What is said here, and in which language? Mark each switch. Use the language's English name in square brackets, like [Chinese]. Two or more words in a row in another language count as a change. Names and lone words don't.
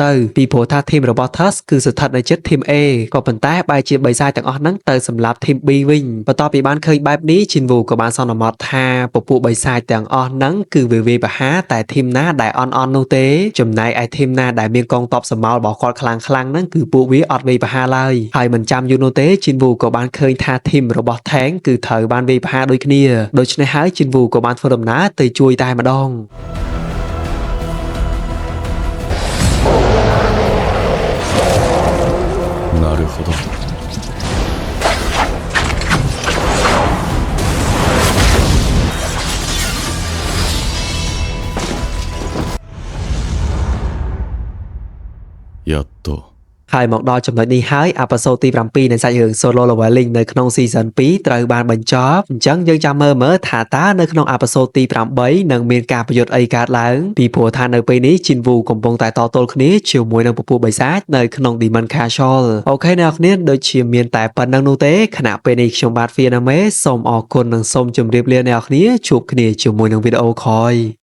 [Khmer] ទៅពីព្រោះថាធីមរបស់ Thus គឺស្ថិតនៅជិតធីម A ក៏ប៉ុន្តែបែរជាបិសាចទាំងអស់ហ្នឹងទៅសម្លាប់ធីម B វិញបន្ទាប់ពីបានឃើញបែបនេះជីនវូក៏បានសន្មតថាពពួកបិសាចទាំងអស់ហ្នឹងគឺវាវាយប្រហារតែធីមណាដែលអន់នោះទេចំណែកឯធីមណាដែលមានកងទ័ពសម្ោលរបស់គាត់ខ្លាំងហ្នឹងគឺពួកវាអត់វាយប្រហារឡើយហើយមិនចាំយូរនោះទេជីនវូក៏បានឃើញថាធីមរបស់ Tank គឺត្រូវបានវាយប្រហារដូចគ្នាដូច្នេះហើយជីនវូក៏បានធ្វើដំណើរទៅជួយតែម្ដង [Japanese] なるほどやっと [Khmer] ហើយមកដល់ចំណុចនេះហើយអេពីសូតទី7នៃសាច់រឿង Solo Leveling នៅក្នុង Season 2 ត្រូវបានបញ្ចប់អញ្ចឹងយើងចាំមើលថាតើនៅក្នុងអេពីសូតទី8នឹងមានការប្រយុទ្ធអីកើតឡើងពីព្រោះថានៅពេលនេះជីនវូកំពុងតែតទល់គ្នាជាមួយនឹងពពួកបិសាចនៅក្នុង Demon Castle អូខេអ្នកនរដូចជាមានតែប៉ុណ្្នឹងនោះទេខណៈពេលនេះខ្ញុំបាទ Vietnamese សូមអរគុណនិងសូមជម្រាបលាអ្នកនរជួបគ្នាជាមួយនឹងវីដេអូក្រោយ